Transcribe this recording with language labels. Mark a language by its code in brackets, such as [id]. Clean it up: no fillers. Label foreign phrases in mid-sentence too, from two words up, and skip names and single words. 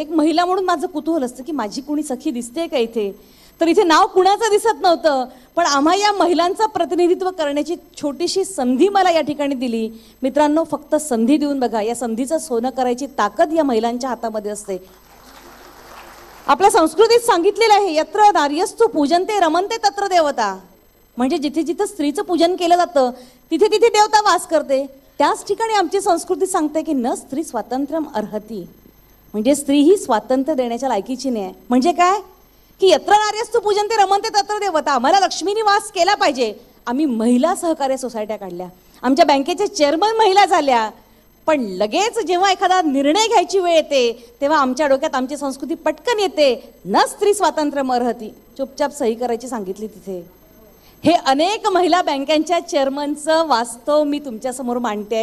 [mr] एक महिला म्हणून माझं कुतूहल असतं की माझी कोणी सखी दिसते का इथे, तर इथे नाव कुणाचं दिसत नव्हतं. पण आम्हा या महिलांचं प्रतिनिधित्व करण्याची छोटीशी संधी मला या ठिकाणी दिली. मित्रांनो, फक्त संधी देऊन बघा, या संधीचं सोनं करायची ताकद या महिलांच्या हातामध्ये असते. आपल्या संस्कृतीत सांगितलेलं आहे, [sa] यत्र नार्यस्तु पूजन्ते रमन्ते तत्र देवता. [mr] म्हणजे जिथे जिथे स्त्रीचं पूजन केलं जातं तिथे तिथे देवता वास करते. त्याच ठिकाणी आमची संस्कृती सांगते की [sa] न स्त्री स्वातंत्र्यम अर्हती, [mr] म्हणजे स्त्री ही स्वातंत्र्य देण्याच्या लायकीची नाही. म्हणजे काय की [sa] यत्र नार्यस्तु पूजन्ते रमन्ते तत्र देवता. [mr] आम्हाला लक्ष्मीनी वास केला पाहिजे. आम्ही महिला सहकार्य सोसायट्या काढल्या, आमच्या बँकेचे चेअरमन महिला झाल्या. पण लगेच जेव्हा एखादा निर्णय घ्यायची वेळ येते तेव्हा आमच्या डोक्यात आमची संस्कृती पटकन येते, [sa] न स्त्री स्वातंत्र्यम अर्हती. [mr] चुपचाप सही करायची सांगितली तिथे. हे अनेक महिला बँकांच्या चेअरमनचं वास्तव मी तुमच्यासमोर मांडते.